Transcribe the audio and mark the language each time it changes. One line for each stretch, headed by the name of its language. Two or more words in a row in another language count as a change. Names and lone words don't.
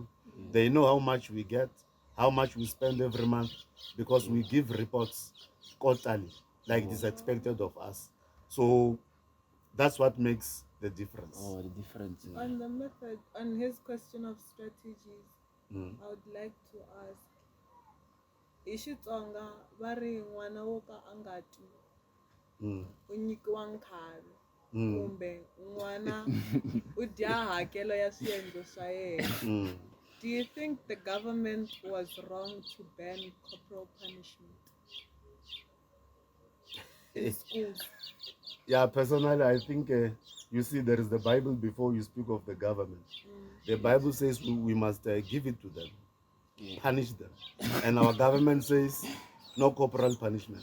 English: They know how much we get, how much we spend every month, because we give reports quarterly, like it is expected of us. So that's what makes the difference. Oh, the difference. On the method, on his question of strategies, I would like to ask,
Tsonga: hi Xitsonga va ri n'wana wo ka a nga twi u nyikiwa nkhavi kumbe n'wana u dya hakelo ya swiendlo swa yena.
English: Do you think the government was wrong to ban corporal punishment in schools? Yeah, personally, I think you see, there is the Bible before you speak of the government. The Bible says we must give it to them, punish them, and our government says no corporal punishment.